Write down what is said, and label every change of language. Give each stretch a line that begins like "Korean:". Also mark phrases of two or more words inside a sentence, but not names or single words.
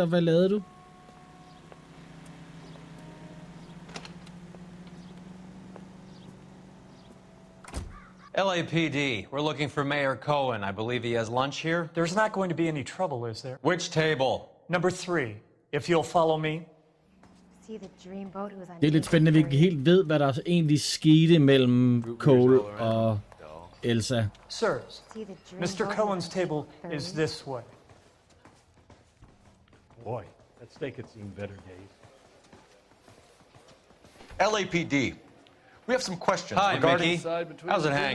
Danish: Hvad lavede du?
English: LAPD, we're looking for Mayor Cohen. I believe he has lunch here. There's not going to be any trouble, is there? Which table? Number 3, if you'll follow me.
Danish: Det er lidt spændende, at vi ikke helt ved, hvad der egentlig skete mellem Cole og Elsa.
English: Sirs, Mr. Cohen's table is this way. Boy, that steak had seen better days. LAPD. We have some questions Hi, regarding... Mickey. How's it hanging?